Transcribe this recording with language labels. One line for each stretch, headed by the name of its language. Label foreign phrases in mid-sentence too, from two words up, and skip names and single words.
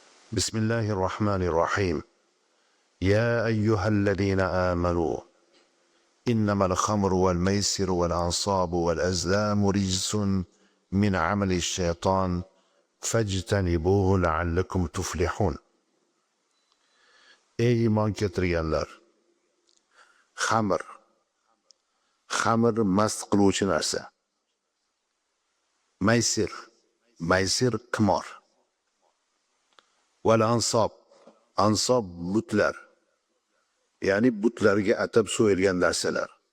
Arabic: بسم الله الرحمن الرحيم. يا أيها الذين آمنوا إنما الخمر والميسر والأنصاب والأزلام رجس من عمل الشيطان فاجتنبوه لعلكم تفلحون.
Uzbek: Ey iymon keltirganlar, xamir mast qiluvchi narsa. Maysir qimor.
Arabic: والأنصاب
Uzbek: butlar, ya'ni butlarga atab so'yilgan narsalar.